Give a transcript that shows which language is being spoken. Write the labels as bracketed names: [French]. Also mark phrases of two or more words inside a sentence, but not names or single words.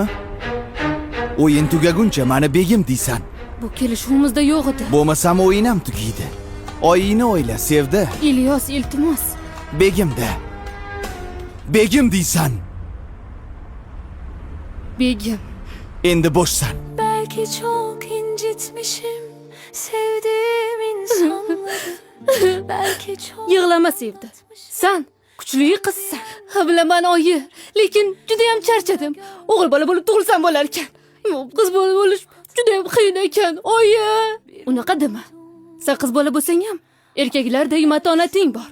[Uzbek] O'yin tugaguncha meni begim deysan. Bu kelishuvimizda yo'q edi. Bo'lmasam o'yin ham tugaydi. Oyingni o'yla, Sevda. Ilyos, iltimos. Begimda. Begim deysan. Begim. Endi bo'shsan. [Turkish] Belki çok incitmişim sevdiğim insanları. Belki çok [Uzbek] Yig'lama Sevda. Sen kuchli qizsan. Bilaman oyi, lekin juda ham charchadim. O'g'il bola bo'lib tug'ilsam bo'lar ekan. Qiz bola bo'lish juda ham qiyin ekan, oyi. Unaqa dema. Sen qiz bola bo'lsang ham erkaklardek matonating bor.